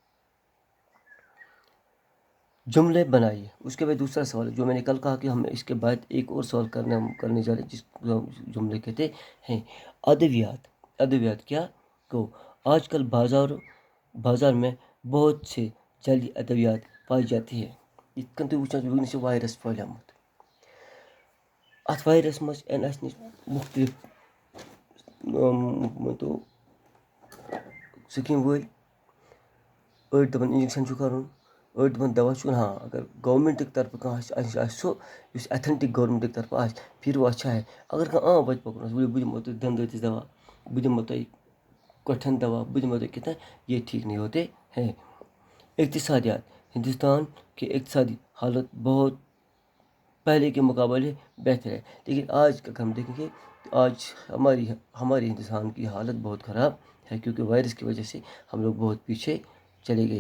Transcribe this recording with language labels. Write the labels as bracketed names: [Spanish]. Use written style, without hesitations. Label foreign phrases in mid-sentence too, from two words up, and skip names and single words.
[Urdu] جملے بنائیے۔ اس کے بعد دوسرا سوال جو میں نے کل کہا کہ ہم اس کے بعد ایک اور سوال کرنے جا رہے ہیں، جس کو جملے کہتے ہیں۔ ادویات کیا کو آج کل بازار میں بہت سے جعلی ادویات پائی جاتی ہے۔ [Kashmiri] یتھ تُہۍ وٕچھان چھِو وٕنکیٚنس چھُ وائرس پھہلیومُت۔ اتھ وائرس منٛز یِن اَسہِ نِش مختلف سکیٖم وٲلۍ، أڑۍ دَپان انجیکشن چھُ کَرُن، أڑۍ دَپان دوا چھُ، ہاں اگر گورمنٹٕکۍ طرفہٕ کانٛہہ آسہِ سُہ یُس ایتھنٹک گورمنٹٕکۍ طرفہٕ آسہِ، [Urdu] پھر وہ اچھا ہے۔ [Kashmiri] اگر کانٛہہ عام وَتہِ پَکُن آسہِ، بہٕ دِمو تۄہہِ دنٛدٲتِس دوا، بہٕ دِمو تۄہہِ کۄٹھٮ۪ن دوا، بہٕ دِمو تۄہہِ کتنا، [Urdu] یہ ٹھیک نہیں ہوتے ہیں۔ اقتصادیات، ہندوستان کی اقتصادی حالت بہت پہلے کے مقابلے بہتر ہے، لیکن آج کا ہم دیکھیں گے آج ہماری ہندوستان کی حالت بہت خراب ہے، کیونکہ وائرس کی وجہ سے ہم لوگ بہت پیچھے چلے گئے۔